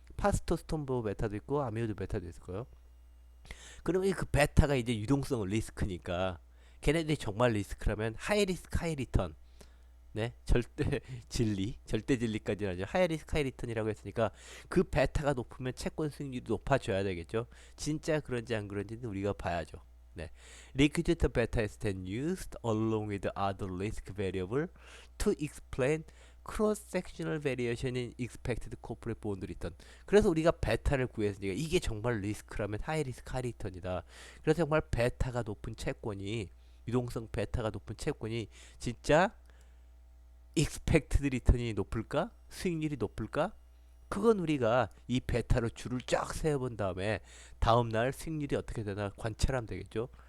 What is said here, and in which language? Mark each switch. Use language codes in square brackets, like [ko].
[ko] 파스토스톤보 베타도 있고 아미오드 베타도 있을 거예요. 그러면 그 베타가 이제 유동성 리스크니까 걔네들이 정말 리스크라면 하이 리스크 하이 리턴, 네, 절대 진리, 절대 진리까지는 아니죠. 하이 리스크 하이 리턴이라고 했으니까 그 베타가 높으면 채권 수익률이 높아져야 되겠죠. 진짜 그런지 안 그런지는 우리가 봐야죠. 네, [en] liquidity beta is then used along with other risk variable to explain cross-sectional variation in expected corporate bond return. [ko] 그래서 우리가 베타를 구했으니까 이게 정말 리스크라면 하이 리스크 하이 리턴이다. 그래서 정말 베타가 높은 채권이, 유동성 베타가 높은 채권이 진짜 expected return이 높을까? 수익률이 높을까? 그건 우리가 이 베타로 줄을 쫙 세어본 다음에 다음날 수익률이 어떻게 되나 관찰하면 되겠죠.